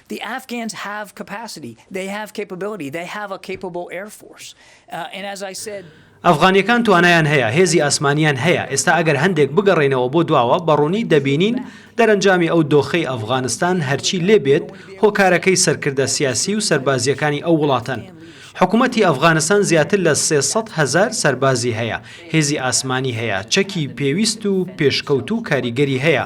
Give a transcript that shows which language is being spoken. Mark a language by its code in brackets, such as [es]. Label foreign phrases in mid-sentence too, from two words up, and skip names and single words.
[en] The Afghans have capacity. They have capability. They have a capable Air Force. And as I said, [ckb] ئەفغانیەکان توانایان هەیە، هێزی ئاسمانیان هەیە. ئێستا ئەگەر هەندێک بگەڕێنەوە بۆ دواوە بەڕوونی دەبینین دەرەنجامی ئەو دۆخەی ئەفغانستان هەرچی لێبێت هۆکارەکەی سەرکردە سیاسی و سەربازیەکانی ئەو وڵاتەن. حکوومەتی ئەفغانستان زیاتر لە 300,000 سەربازی هەیە، هێزی ئاسمانی هەیە، چەکی پێویست و پێشکەوت و کاریگەری هەیە.